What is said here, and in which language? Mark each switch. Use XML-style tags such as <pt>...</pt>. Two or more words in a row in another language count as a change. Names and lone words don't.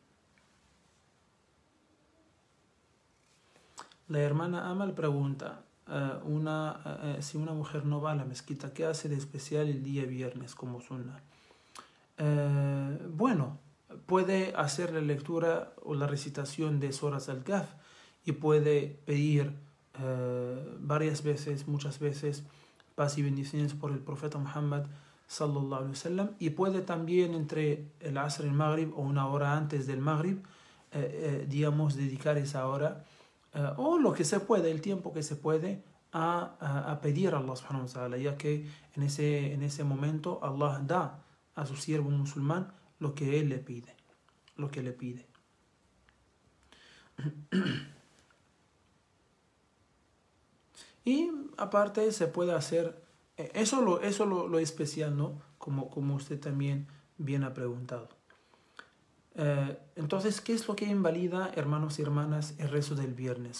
<es>La hermana Amal pregunta, si una mujer no va a la mezquita, ¿qué hace de especial el día viernes como sunna? Bueno, puede hacer la lectura o la recitación de suras al-Kahf y puede pedir varias veces, muchas veces, paz y bendiciones por el profeta Muhammad</es> <ar>صلى الله عليه وسلم,</ar> <es>y puede también entre el Asr y el Maghrib o una hora antes del Maghrib, digamos, dedicar esa hora o lo que se puede, el tiempo que se puede, a pedir a</es> <ar>الله سبحانه وتعالى,</ar> <es>ya que en ese momento Allah da a su siervo musulmán lo que él le pide, Y aparte se puede hacer, eso lo especial, ¿no? Como usted también bien ha preguntado. Entonces, ¿qué es lo que invalida, hermanos y hermanas, el rezo del viernes?</es>